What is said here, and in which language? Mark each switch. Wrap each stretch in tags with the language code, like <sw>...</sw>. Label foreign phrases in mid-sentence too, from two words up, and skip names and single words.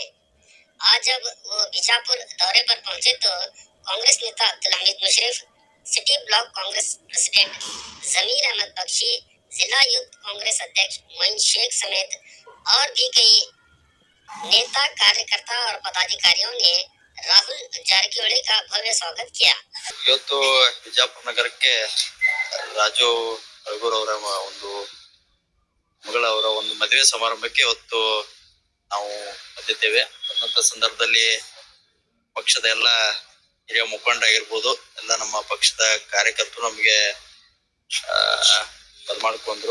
<hi>आज जब वो बीजापुर दौरे पर पहुंचे तो कांग्रेस नेता अब्दुल हमीद मुशर्रफ,</hi> <en>City Block Congress President</en> <hi>जमीर अहमद बख्शी, जिला</hi> <en>Youth Congress</en> <hi>अध्यक्ष मोइन शेख समेत और भी कई नेता, कार्यकर्ता और पदाधिकारियों ने राहुल जारकिहोली का भव्य स्वागत किया।</hi> <kn>ಇವತ್ತು ಬಿಜಾಪುರ ನಗರಕ್ಕೆ ರಾಜು ರಘುರ್ ಅವರ ಒಂದು ಮಗಳವರ ಒಂದು ಮದುವೆ ಸಮಾರಂಭಕ್ಕೆ ಇವತ್ತು ನಾವು ಬಂದಿದ್ದೇವೆ. ಬಂದಂತ ಸಂದರ್ಭದಲ್ಲಿ ಪಕ್ಷದ ಎಲ್ಲ ಹಿರಿಯ ಮುಖಂಡರಾಗಿರ್ಬೋದು, ಎಲ್ಲ ನಮ್ಮ ಪಕ್ಷದ ಕಾರ್ಯಕರ್ತರು ನಮಗೆ ಬರಮಾಡ್ಕೊಂಡ್ರು.</kn>